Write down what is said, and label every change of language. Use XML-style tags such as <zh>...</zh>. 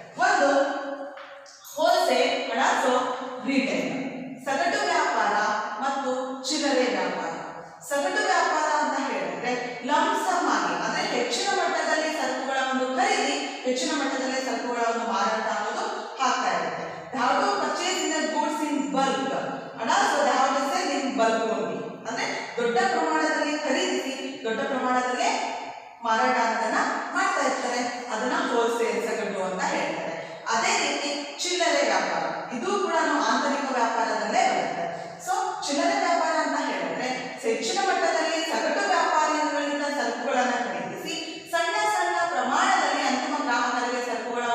<kn>ಒಂದು</kn> <en>wholesale and also retail,</en> <kn>ಸಗಟು ವ್ಯಾಪಾರ ಮತ್ತು ಚಿಲ್ಲರೆ ವ್ಯಾಪಾರ. ಸಗಟು ವ್ಯಾಪಾರ ಅಂತ ಹೇಳಿದ್ರೆ ಲಂಸಮ್ ಆಗಿ ಅಂದ್ರೆ ಹೆಚ್ಚಿನ ಮಟ್ಟದಲ್ಲಿ ಸರಕುಗಳ ಒಂದು ಖರೀದಿ, ಹೆಚ್ಚಿನ ಮಟ್ಟದಲ್ಲಿ ಸರಕುಗಳ ಒಂದು ಮಾರಾಟ ಅನ್ನೋದು ಆಗ್ತಾ ಇರುತ್ತೆ.</kn> <en>They have to purchase in the goods in bulk and also they have to sell in bulk only.</en> <kn>ಅಂದ್ರೆ ದೊಡ್ಡ ಪ್ರಮಾಣದಲ್ಲಿ ಖರೀದಿಸಿ ದೊಡ್ಡ ಪ್ರಮಾಣದಲ್ಲಿ ಮಾರಾಟ ಅನ್ನೋದನ್ನ ಮಾಡ್ತಾ ಇರ್ತಾರೆ. ಅದನ್ನ ಹೋಲ್ಸೇಲ್, ಸಗಟು ಅಂತ ಹೇಳ್ತಾರೆ. ಅದೇ ರೀತಿ ಚಿಲ್ಲರೆ ವ್ಯಾಪಾರ, ಇದು ಕೂಡ ಆಂತರಿಕ ವ್ಯಾಪಾರದಲ್ಲೇ ಬರುತ್ತೆ. ಸೊ ಚಿಲ್ಲರೆ ವ್ಯಾಪಾರ ಅಂತ ಹೇಳಿದ್ರೆ ಹೆಚ್ಚಿನ ಮಟ್ಟದಲ್ಲಿ ಸಗಟು ವ್ಯಾಪಾರಿಗಳಿಂದ ಸರಕುಗಳನ್ನು ಖರೀದಿಸಿ ಸಣ್ಣ ಸಣ್ಣ ಪ್ರಮಾಣದಲ್ಲಿ ಅಂತಿಮ ಗ್ರಾಹಕರಿಗೆ ಸರಕು</kn>